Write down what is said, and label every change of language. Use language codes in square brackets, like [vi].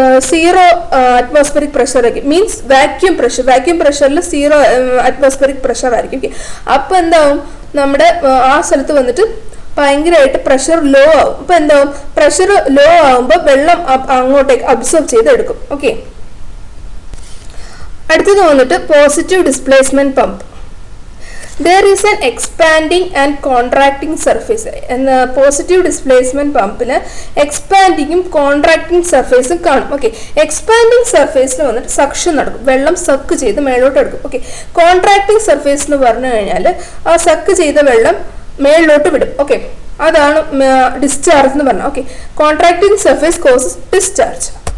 [ml] Zero atmospheric pressure ആയിരിക്കും, means vacuum പ്രഷറിൽ zero atmospheric pressure ആയിരിക്കും. Okay, അപ്പോൾ എന്താവും, നമ്മുടെ ആ സ്ഥലത്ത് വന്നിട്ട് ഭയങ്കരമായിട്ട് പ്രഷർ ലോ ആവും. അപ്പോൾ എന്താവും, പ്രഷർ ലോ ആവുമ്പോൾ വെള്ളം അങ്ങോട്ടേക്ക് അബ്സോർബ് ചെയ്തെടുക്കും. ഓക്കെ, അടുത്തത് വന്നിട്ട് positive displacement pump. [en] There is an expanding and contracting surface. [ml] Positive displacement പമ്പിന് എക്സ്പാൻഡിങ്ങും കോൺട്രാക്ടിങ് സർഫേസും കാണും. ഓക്കെ, എക്സ്പാൻഡിങ് സർഫേസിൽ വന്നിട്ട് സക്ഷൻ നടക്കും, വെള്ളം സക്ക് ചെയ്ത് മേലോട്ട് എടുക്കും. ഓക്കെ, കോൺട്രാക്ടിങ് സർഫേസ് എന്ന് പറഞ്ഞു കഴിഞ്ഞാൽ ആ സക്ക് ചെയ്ത വെള്ളം മേളിലോട്ട് വിടും. ഓക്കെ, അതാണ് ഡിസ്ചാർജ് എന്ന് പറഞ്ഞാൽ. Okay, [en] Contracting surface causes discharge.